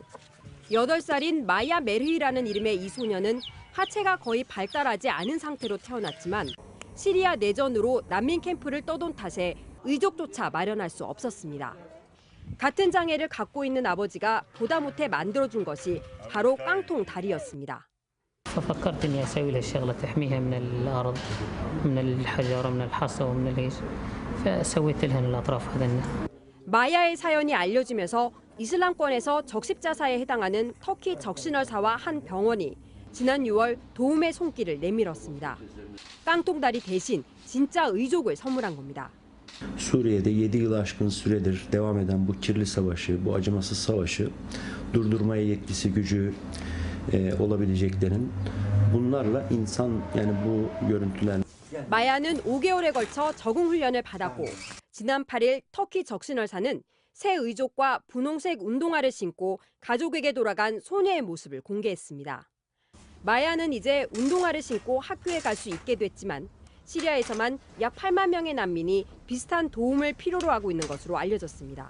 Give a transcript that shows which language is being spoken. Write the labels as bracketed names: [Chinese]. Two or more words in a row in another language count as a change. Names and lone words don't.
[Korean] 8살인 마야 메르히라는 이름의 이 소녀는 하체가 거의 발달하지 않은 상태로 태어났지만 시리아 내전으로 난민 캠프를 떠돈 탓에 의족조차 마련할 수 없었습니다. 같은 장애를 갖고 있는 아버지가 보다 못해 만들어준 것이 바로 깡통 다리였습니다. [Arabic] ففكرت إني أسوي لها شغلة تحميها من الأرض من الحجر ومن الحصى ومن الإيش فسويت لها الأطراف هذا. [Korean] 마야의 사연이 알려지면서 이슬람권에서 적십자사에 해당하는 터키 적신월사와 한 병원이 지난 6월 도움의 손길을 내밀었습니다. 깡통다리 대신 진짜 의족을 선물한 겁니다. [Turkish] Suriye'de 7 yıl aşkın süredir devam eden bu kirli savaşı, bu acımasız savaşı durdurmaya yetkisi gücü olabileceklerin bunlarla insan yani bu görüntüler [Korean] 마야는 5개월에 걸쳐 적응 훈련을 받았고 지난 8일 터키 적신월사는 새 의족과 분홍색 운동화를 신고 가족에게 돌아간 소녀의 모습을 공개했습니다. 마야는 이제 운동화를 신고 학교에 갈 수 있게 됐지만 시리아에서만 약 8만 명의 난민이 비슷한 도움을 필요로 하고 있는 것으로 알려졌습니다.